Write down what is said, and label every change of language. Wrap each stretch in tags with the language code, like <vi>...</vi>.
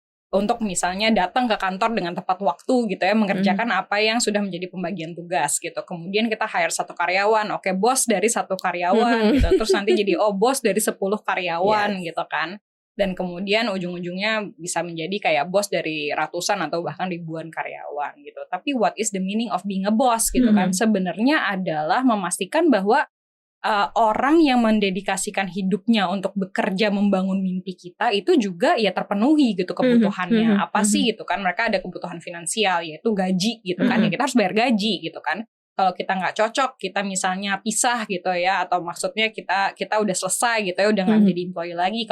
<id>Untuk misalnya datang ke kantor dengan tepat waktu gitu ya, mengerjakan apa yang sudah menjadi pembagian tugas gitu. Kemudian kita hire 1 karyawan, oke bos dari 1 karyawan gitu. Terus nanti jadi bos dari 10 karyawan gitu kan. Dan kemudian ujung-ujungnya bisa menjadi kayak bos dari ratusan atau bahkan ribuan karyawan gitu. Tapi</id> <en>what is the meaning of being a boss</en> <id>gitu kan? Sebenarnya adalah memastikan bahwa orang yang mendedikasikan hidupnya untuk bekerja membangun mimpi kita itu juga ya terpenuhi gitu kebutuhannya. Apa sih gitu kan? Mereka ada kebutuhan finansial yaitu gaji gitu kan. Ya kita harus bayar gaji gitu kan. Kalau kita nggak cocok, kita misalnya pisah gitu ya, atau maksudnya kita udah selesai gitu ya, udah nggak jadi employee lagi.</id>